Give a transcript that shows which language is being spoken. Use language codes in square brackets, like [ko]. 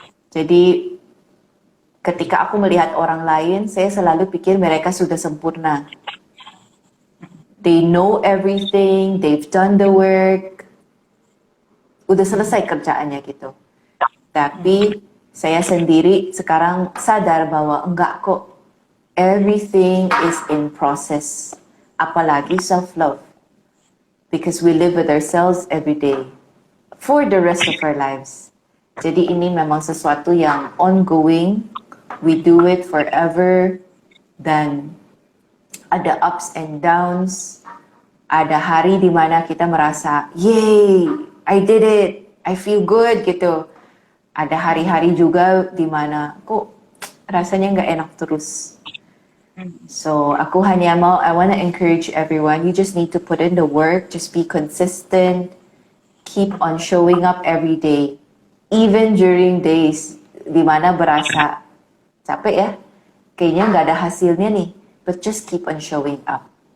[id] Jadi ketika aku melihat orang lain, saya selalu pikir mereka sudah sempurna. [en] They know everything, they've done the work, [id] udah selesai kerjaannya gitu. Tapi saya sendiri sekarang sadar bahwa enggak kok. [en] Everything is in process. Apalagi self-love. Because we live with ourselves every day. For the rest of our lives. [id] Jadi ini memang sesuatu yang ongoing. [en] We do it forever. [id] Dan ada [en] ups and downs. [id] Ada hari di mana kita merasa, yay, [en] I did it, I feel good [id] gitu. Ada hari-hari juga di mana kok rasanya nggak enak terus. [en] So [id] aku hanya mau, [en] I wanna encourage everyone, you just need to put in the work, just be consistent, keep on showing up every day. Even during days [id] di mana berasa capek ya, kayaknya nggak ada hasilnya nih, [en] but just keep on showing up.